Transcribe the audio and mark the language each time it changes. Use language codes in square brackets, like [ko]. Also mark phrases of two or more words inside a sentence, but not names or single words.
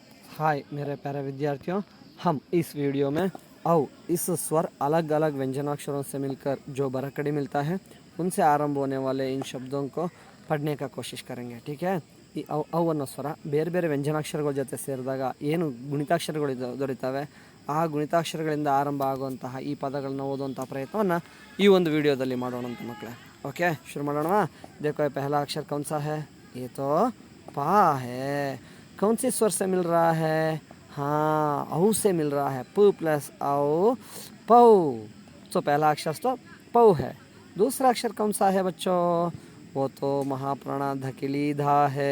[hi] हाय मेरे प्यारे विद्यार्थियों, हम इस वीडियो में इस स्वर अलग अलग व्यंजनाक्षरों से मिलकर जो बरकड़ी मिलता है उनसे आरंभ होने वाले इन शब्दों को पढ़ने का कोशिश करेंगे। ठीक है, [kn] ಈ ಅವು ಅನ್ನೋ ಸ್ವರ ಬೇರೆ ಬೇರೆ ವ್ಯಂಜನಾಕ್ಷರಗಳ ಜೊತೆ ಸೇರಿದಾಗ ಏನು ಗುಣಿತಾಕ್ಷರಗಳು ದೊರೀತವೆ ಆ ಗುಣಿತಾಕ್ಷರಗಳಿಂದ ಆರಂಭ ಆಗುವಂತಹ ಈ ಪದಗಳನ್ನ ಓದುವಂತಹ ಪ್ರಯತ್ನವನ್ನು ಈ ಒಂದು ವಿಡಿಯೋದಲ್ಲಿ ಮಾಡೋಣ ಅಂತ ಮಕ್ಕಳೇ। [hi] ओके, शुरू ಮಾಡೋಣ। देखो ये पहला अक्षर कौन सा है? ये तो पा है। कौन से स्वर से मिल रहा है? हाँ, औ से मिल रहा है। प प्लस औ पौ। तो पहला अक्षर तो पौ है। दूसरा अक्षर कौन सा है बच्चों? वो तो महाप्राणा धकिली धा है।